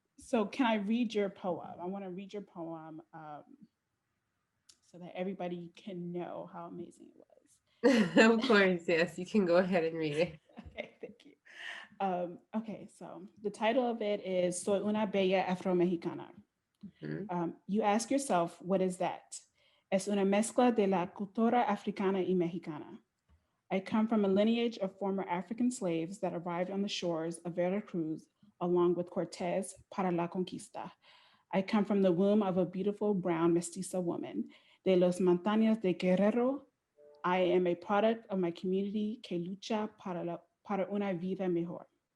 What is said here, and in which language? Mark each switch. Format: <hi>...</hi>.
<en>So, can I read your poem? I want to read your poem so that everybody can know how amazing it Of was. course, yes, you can go ahead and read it. Okay, thank you. Okay, so the title of it is</en> <es>Soy una bella afro-mexicana. Mhm.</es> <en>You ask yourself, what is that?</en> <es>Es una mezcla de la cultura africana y mexicana.</es> <en>I come from a lineage of former African slaves that arrived on the shores of Veracruz along with Cortez</en> <es>para la conquista.</es> <en>I come from the womb of a beautiful brown mestiza woman.</en> <es>De los montañas de Guerrero,</es> <en>I am a product of my community</en> <es>que lucha para una vida mejor.</es>